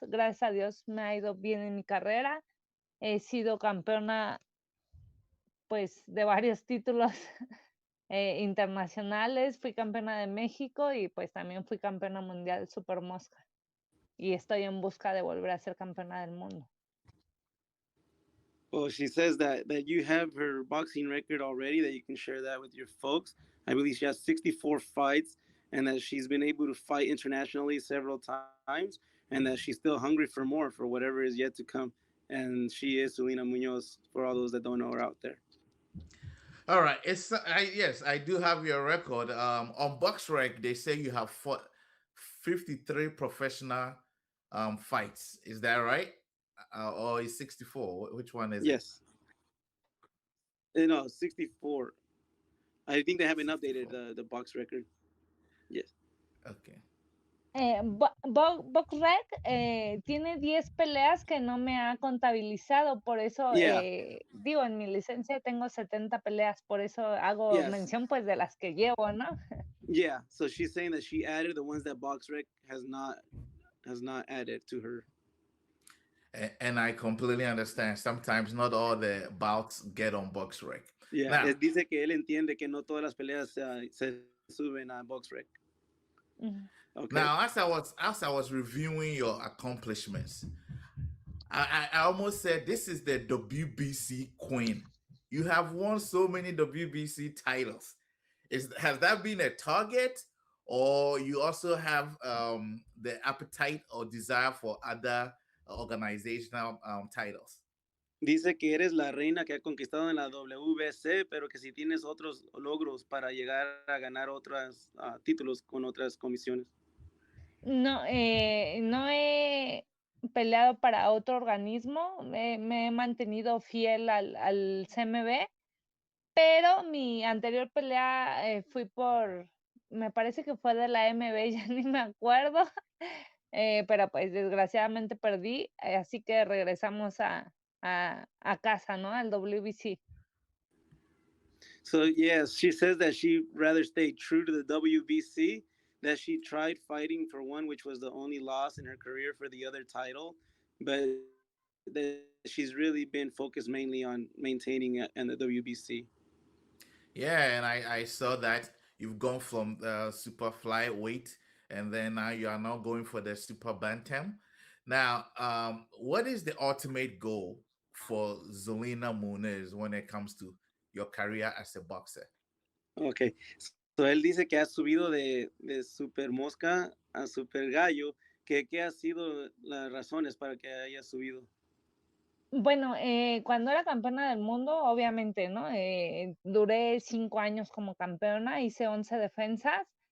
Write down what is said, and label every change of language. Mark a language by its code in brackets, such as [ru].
[es] Gracias a Dios me ha ido bien en mi carrera. He sido campeona pues de varios títulos internacionales. Fui campeona de México y pues también fui campeona mundial Super Mosca. Y estoy en busca de volver a ser campeona del mundo. [en] Well, she says that you have her boxing record already, that you can share that with your folks. I believe she has 64 fights and that she's been able to fight internationally several times and that she's still hungry for more, for whatever is yet to come. And she is Zulina Muñoz, for all those that don't know her out there. All right. Yes, I do have your record. On BoxRec, they say you have fought 53 professional fights. Is that right? Or is 64? Which one is it? Yes. No, 64. I think they haven't 64. Updated the box record. Yes. Okay. [es] Boxrec tiene 10 peleas que no me ha contabilizado, por eso [en] Yeah. [es] digo, en mi licencia tengo 70 peleas, por eso hago [en] Yes. [es] mención pues de las que llevo, ¿no? [en] Yeah. So she's saying that she added the ones that BoxRec has not added to her. And I completely understand. Sometimes not all the bouts get on box rec. Yeah. Now, [es] Dice que él entiende que no todas las peleas se suben a BoxRec. Ujú. [en] Okay. now as I was reviewing your accomplishments, I almost said this is the WBC queen. You have won so many WBC titles. Has that been a target, or you also have the appetite or desire for other organizational titles? [es] Dice que eres la reina que ha conquistado en la WBC, pero que si tienes otros logros para llegar a ganar otros títulos con otras comisiones. No, no he peleado para otro organismo, me he mantenido fiel al CMB, pero mi anterior pelea fui me parece que fue de la MB, ya ni me acuerdo, pero pues desgraciadamente perdí, así que regresamos a casa, ¿no? Al WBC. [en] So yes, she says that she rather stay true to the WBC, that she tried fighting for one, which was the only loss in her career for the other title, but that she's really been focused mainly on maintaining in the WBC. Yeah, and I saw that you've gone from the super flyweight, and then now you are now going for the super bantam. Now, what is the ultimate goal for Zelena Muniz when it comes to your career as a boxer? Okay, so [es] él dice que ha subido de super mosca a super gallo, que qué ha sido las razones para que haya subido. Bueno, cuando era campeona del mundo, obviamente, ¿no? Duré 5 años como campeona, hice 11 defensas.